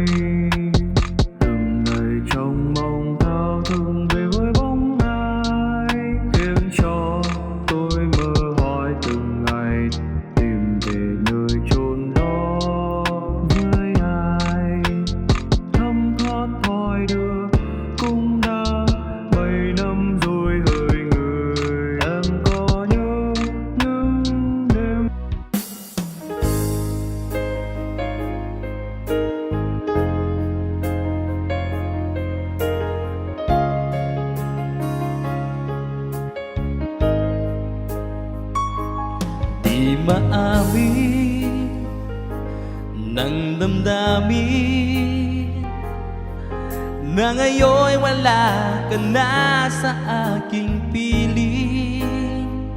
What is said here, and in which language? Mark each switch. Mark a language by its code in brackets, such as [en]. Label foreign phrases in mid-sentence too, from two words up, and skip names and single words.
[vi] Từng ngày trong mong thao thức về với bóng ai, khiến cho tôi mơ hỏi từng ngày tìm về nơi chốn đó với ai. Thấm thoát thoi đưa cũng đã 7 năm rồi hỡi người. Em có nhớ những đêm [tl] Di maamin ng damdamin na ngayon'y wala ka na sa aking piling.